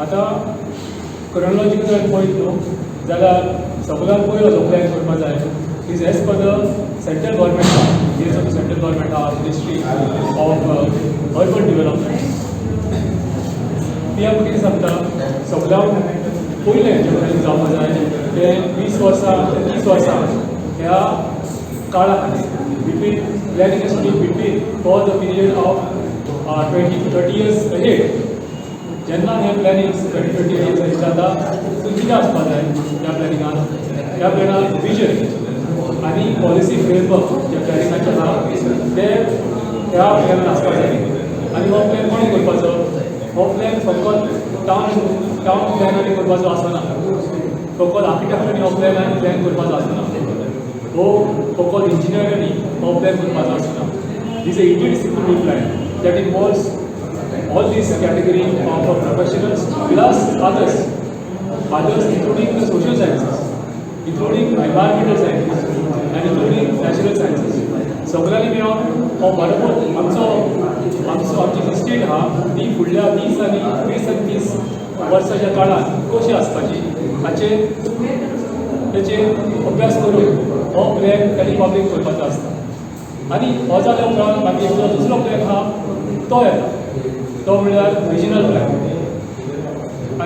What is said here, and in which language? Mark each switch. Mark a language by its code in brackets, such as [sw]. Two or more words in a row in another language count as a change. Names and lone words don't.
[kok] आतां क्रोनॉलॉजिकल जर पळयत न्हू जाल्यार सगळ्यांत पयलो जो प्लॅन करपाक जाय [en] is as per the central government has of central government [kok] आहा [en] Ministry of Urban Development. [kok] ती आमकां कितें सांगता सगळ्यांत पयलें जें प्लॅनिंग जावपाक जाय तें 20 वर्सां ते 30 वर्सां ह्या काळा खातीर [en] between planning has to be between for the period of 20 to 30 years ahead. [kok] जेन्ना हे प्लॅनिंग 20-30 [en] years ahead [kok] जाता सो कितें आसपाक जाय त्या प्लॅनान विजन आनी पॉलिसी फ्रेमवर्क जे प्लॅनिंगाचे आसा ते ह्या प्लॅनान आसपाक जाय. आनी हो प्लॅन कोणी करपाचो? हो प्लॅन फकत टावन प्लॅनांनी करपाचो आसना, फकत आर्किटेक्टांनी हो प्लॅन करपाचो आसना, हो फकत इंजिनियरांनी हो प्लॅन करपाचो आसना. [en] This a interdisciplinary plan that involves all these categories of professionals plus others including the social sciences, including environmental sciences and including natural sciences. [kok] सगळ्यांनी मेळोन हो बरोबर आमची जी स्टेट आहा ती फुडल्या 20 आनी 30 वर्साच्या काळांत कशी आसपाची तेचेर अभ्यास करून हो प्लॅन तांणी पब्लीक करपाचो आसता. आनी हो जाल्या उपरांत मागीर जो दुसरो प्लॅन आहा तो येता तो म्हणल्यार रिजनल प्लॅन.